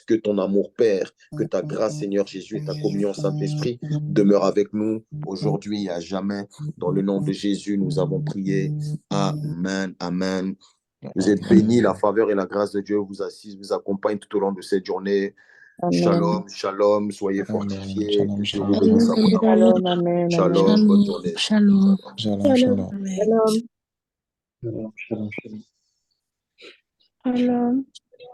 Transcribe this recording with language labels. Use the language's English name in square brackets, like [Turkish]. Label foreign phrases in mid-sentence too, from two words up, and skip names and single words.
[French] Que ton amour, Père, que ta grâce, Seigneur Jésus, et ta communion, Saint-Esprit, demeure avec nous aujourd'hui et à jamais. Dans le nom de Jésus, nous avons prié. Amen, amen. Vous êtes bénis, la faveur et la grâce de Dieu vous assise, vous accompagne tout au long de cette journée. Amen. Shalom, shalom, soyez fortifiés. Shalom, Que Dieu vous shalom. bénisse abondamment. Shalom, amen, Shalom, amen. bonne journée. Shalom. Shalom, shalom. Amen. Shalom. Shalom, shalom, shalom. Shalom.